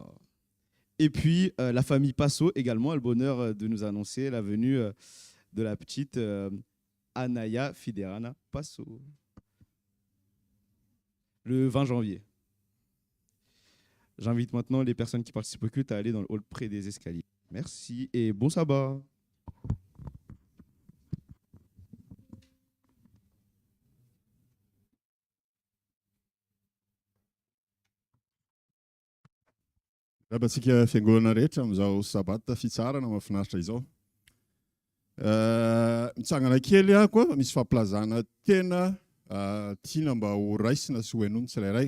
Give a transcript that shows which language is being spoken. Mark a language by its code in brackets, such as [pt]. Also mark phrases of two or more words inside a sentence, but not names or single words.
[fr] Et puis, la famille Passo également a le bonheur de nous annoncer la venue de la petite Anaya Fiderana Passo le 20 janvier. J'invite maintenant les personnes qui participent au culte à aller dans le hall près des escaliers. Merci et bon sabbat. [mg] Rabantsika fiangonana rehetra amin'izao sabata fitsarana mahafinaritra izao. Mitsangana kely ahako a, misy famplazana tena tiana mba ho raisina sy ho henony tsirairay.